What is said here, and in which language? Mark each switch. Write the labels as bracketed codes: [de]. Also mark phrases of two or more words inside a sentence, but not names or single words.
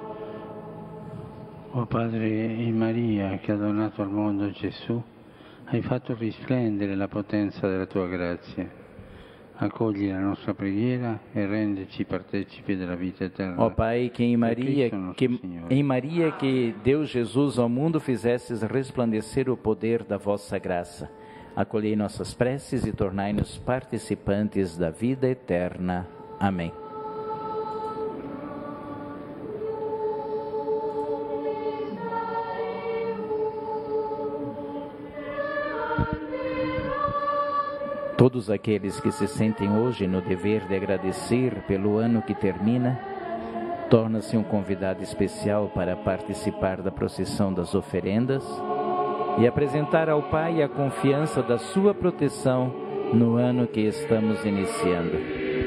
[it] O Padre in Maria, che ha donato al mondo Gesù, hai fatto risplendere la potenza della tua grazia. Accogli la nostra preghiera e rendici partecipi della vita eterna. [pt] Ó Pai, que em Maria que Deus Jesus ao mundo fizesses resplandecer o poder da vossa graça. Acolhei nossas preces e tornai-nos participantes da vida eterna. Amém. Todos aqueles que se sentem hoje no dever de agradecer pelo ano que termina, torna-se um convidado especial para participar da procissão das oferendas e apresentar ao Pai a confiança da sua proteção no ano que estamos iniciando.